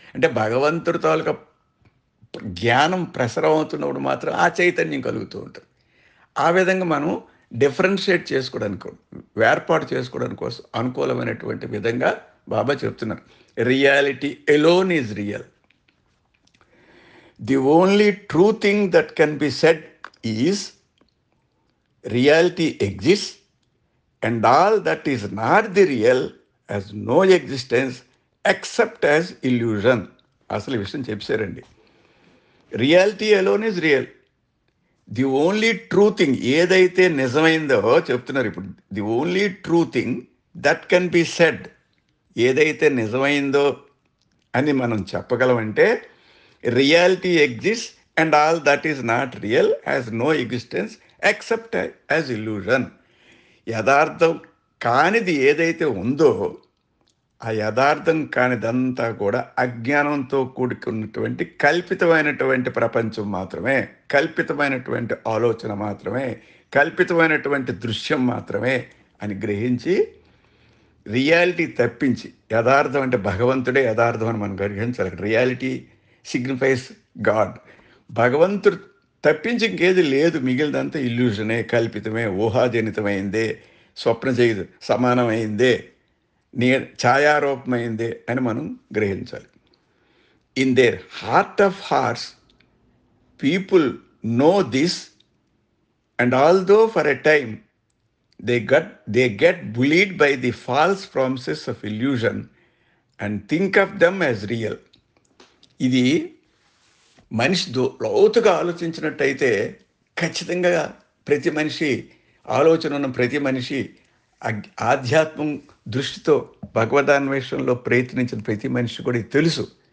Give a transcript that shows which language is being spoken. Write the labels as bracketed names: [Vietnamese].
[Telugu] అంటే భగవంతుడి తాలూకా జ్ఞానం ప్రసరం అవుతున్నప్పుడు మాత్రం ఆ చైతన్యం కలుగుతూ ఉంటుంది. ఆ విధంగా మనం డిఫరెన్షియేట్ చేసుకోవడానికి, వేర్పాటు చేసుకోవడానికి కోసం అనుకూలమైనటువంటి విధంగా బాబా చెప్తున్నారు. [English] Reality alone is real. The only true thing that can be said is reality exists and all that is not the real has no existence except as illusion. [Telugu] అసలు విషయం చెప్పారండి. [English] Reality alone is real. The only true thing [Telugu] ఏదైతే నిజమైందో చెప్తున్నారు ఇప్పుడు. [English] the only true thing that can be said, [Telugu] ఏదైతే నిజమైందో అని మనం చెప్పగలమంటే [English] Reality exist and all that is not real has no existence except as illusion. [Telugu] యథార్థం కానిది ఏదైతే ఉందో ఆ యథార్థం కానిదంతా కూడా అజ్ఞానంతో కూడుకున్నటువంటి కల్పితమైనటువంటి ప్రపంచం మాత్రమే, కల్పితమైనటువంటి ఆలోచన మాత్రమే, కల్పితమైనటువంటి దృశ్యం మాత్రమే అని గ్రహించి రియాలిటీ తప్పించి, యథార్థం అంటే భగవంతుడే యథార్థం అని మనం గ్రహించాలి. [English] Reality signifies God. [Telugu] భగవంతుడు తప్పించి ఇంకేది లేదు, మిగిలినంతా ఇల్యూజనే, కల్పితమే, ఊహాజనితమైందే, స్వప్న సమానమైందే, ఛాయారూపమైందే అని మనం గ్రహించాలి. [English] In their heart of hearts people know this and although for a time they get bullied by the false promises of illusion and think of them as real. [Telugu] ఇది మనిషి లోతుగా ఆలోచించినట్టయితే ఖచ్చితంగా ప్రతి మనిషి ఆలోచన ఉన్న ప్రతి మనిషి ఆధ్యాత్మం దృష్టితో భగవదాన్వేషణలో ప్రయత్నించిన ప్రతి మనిషి కూడా ఇది తెలుసు.